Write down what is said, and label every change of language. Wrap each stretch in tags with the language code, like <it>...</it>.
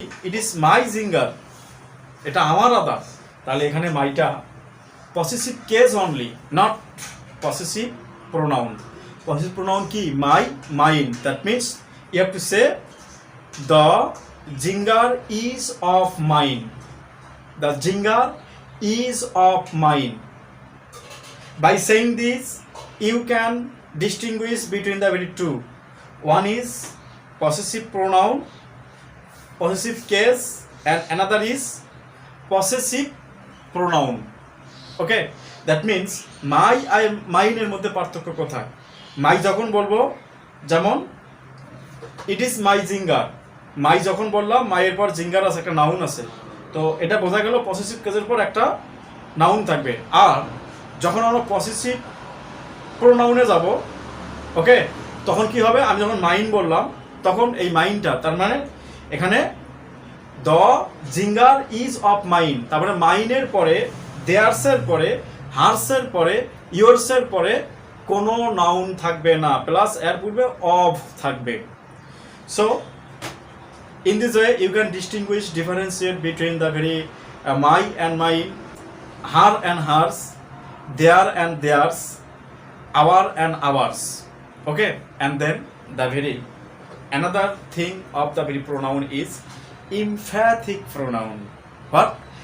<en>it is my ginger,</en> <bn>এটা আমার আদা। তাহলে এখানে মাইটা</bn> <en>Possessive case only, not possessive pronoun.</en> <bn>Possessive pronoun কি? মাই, mine.</bn> <en>That means you have to say the ginger is of mine. The ginger is of mine. By saying this, you can distinguish between the very two. One is possessive pronoun, possessive case, and another is possessive pronoun. Okay, that means my, I, mine</en> <bn>এর মধ্যে পার্থক্য কোথায়? মাই যখন বলবো, যেমন</bn> <en>it is my ginger,</en> <bn>মাই যখন বললাম, মাইয়ের পর জিঙ্গার আছে, একটা নাউন আছে, তো এটা বোঝা গেল পসেসিভ কেসের পর একটা নাউন থাকবে। আর যখন আমরা পসেসিভ প্রোনাউনে যাব, ওকে, তখন কি হবে? আমি যখন মাইন বললাম, তখন এই মাইনটা, তার মানে এখানে</bn> <en>the ginger is of mine,</en> <bn>তারপরে মাইনের পরে, দেয়ার্সের পরে, হার্সের পরে, ইয়োর্সের পরে কোনো নাউন থাকবে না, প্লাস এর পূর্বে অফ থাকবে।</bn> <en>So in this way you can differentiate between the very my and mine, her and hers, their and theirs, our and ours. Okay, and then the very another thing of the very pronoun is emphatic pronoun. What?</en>